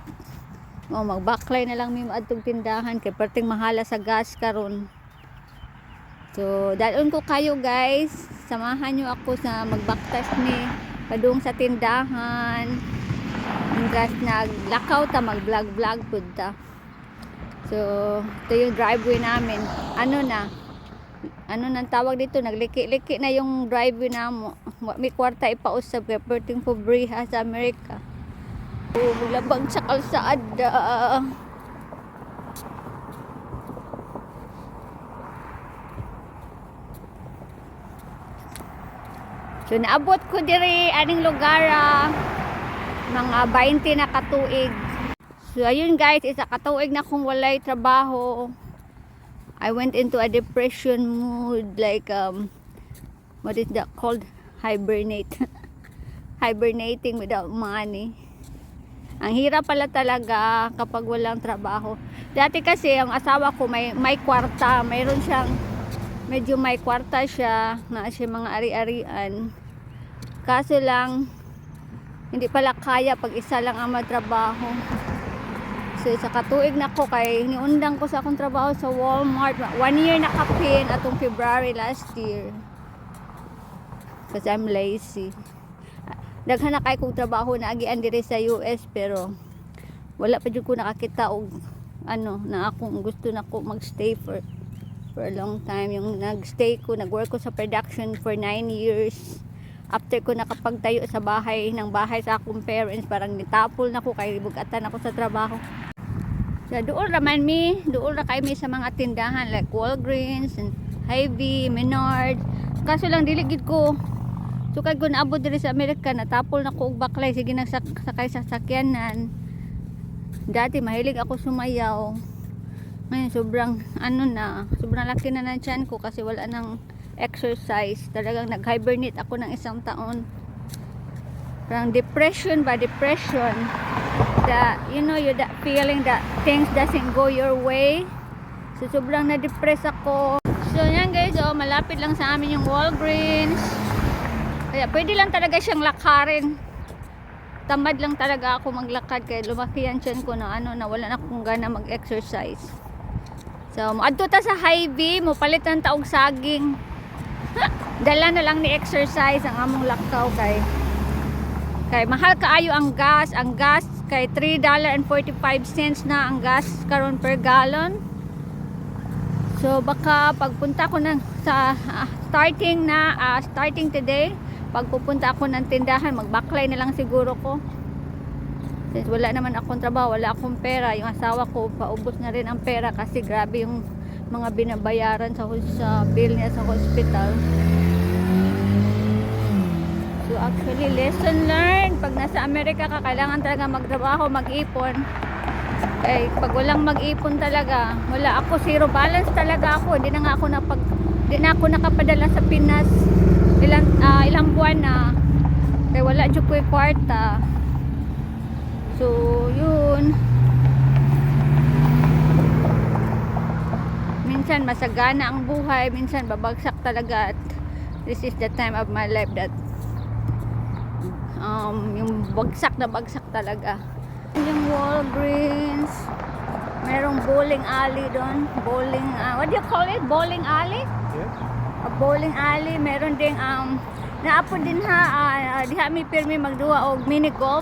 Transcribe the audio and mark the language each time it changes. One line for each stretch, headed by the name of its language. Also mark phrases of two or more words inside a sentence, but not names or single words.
Cebuano: Magbaklay na lang mi maadtong tindahan kay perting mahala sa gas karon. So dalon ko kayo, guys.
Filipino: Samahan nyo ako sa magbaktas ni padung sa tindahan.
Cebuano: Hanggang naglakaw ta, mag-vlog pud ta.
Filipino: So ito yung driveway namin. Ano nang tawag dito,
Cebuano: nagliki-liki na yung driveway namo. May kwarta ipausab kay perting pobrehas sa Amerika. Labag sa kalsada. So naabot ko diri aning lugar mga 20 na katuig. So ayun, guys, isa katuig na kung walay trabaho.
English: I went into a depression mood, like what is that called? Hibernating without money.
Filipino: Ang hirap pala talaga kapag walang trabaho. Dati kasi ang asawa ko may kwarta, mayroon siyang medyo may kwarta siya, na siya mga ari-arian. Kaso lang hindi pala kaya pag isa lang ang magtrabaho.
Cebuano: So sa katuig na ko kay niundang ko sa akong trabaho sa Walmart. 1 year na kapin atong February last year. Kasi
English: I'm lazy.
Cebuano: Daghan na kay kong trabaho na agian diri sa US pero wala pa jud ko nakakita og na akong gusto na ko magstay
English: for a long time.
Cebuano: Yung nag-work ko sa production
English: for 9 years.
Cebuano: After ko nakapagtayo sa bahay sa akong parents, parang nitapol na ko kay bugatan ako sa trabaho. So duol ra kay mi sa mga tindahan like Walgreens and Hy-Vee, Menards. Kaso lang dili gid ko. So kay kun abot diri sa Amerika, natapol na ko og baklay, sige nang sakay sa sakyanan.
Filipino: Dati mahilig ako sumayaw. Ngayon sobrang laki na ng tiyan ko kasi wala nang exercise. Talagang nag-hibernate ako ng 1 taon. Parang depression.
English: That you that feeling that things doesn't go your way.
Filipino: So sobrang na-depress ako. So yan, guys, malapit lang sa amin yung Walgreens. Kaya pwede lang talaga siyang lakarin. Tamad lang talaga ako maglakad kaya lumaki yan tiyan ko na wala na akong gana mag-exercise.
Cebuano: So moadto ta sa Hy-Vee, mo palit ng taog saging. Dala na lang ni exercise ang among lakaw kay mahal kaayo ang gas kay $3.45 na ang gas karon
English: per gallon.
Filipino: So baka pagpunta ko sa
English: starting today,
Filipino: pagpupunta ako ng tindahan,
Cebuano: magbaklay na lang siguro ko.
Filipino: Since wala naman akong trabaho, wala akong pera, yung asawa ko paubos na rin ang pera kasi grabe yung mga binabayaran sa bill niya sa hospital.
English: So actually, lesson learned,
Filipino: pag nasa Amerika ka, kailangan talaga magtrabaho, mag-ipon. Eh pag walang mag-ipon talaga, wala ako,
English: zero balance
Filipino: talaga ako. Hindi na ako nakapadala sa Pinas ilang buwan na.
Cebuano: Kaya wala jud ko kwarta.
Filipino: So yun, minsan masagana ang buhay, minsan babagsak talaga.
English: At this is the time of my life that
Filipino: yung bagsak talaga. Yung Walgreens, merong bowling alley doon.
English: What do you call it? Bowling alley? Yeah. A bowling alley.
Cebuano: Meron ding naapod din diha mi pirmi magduwa og mini golf.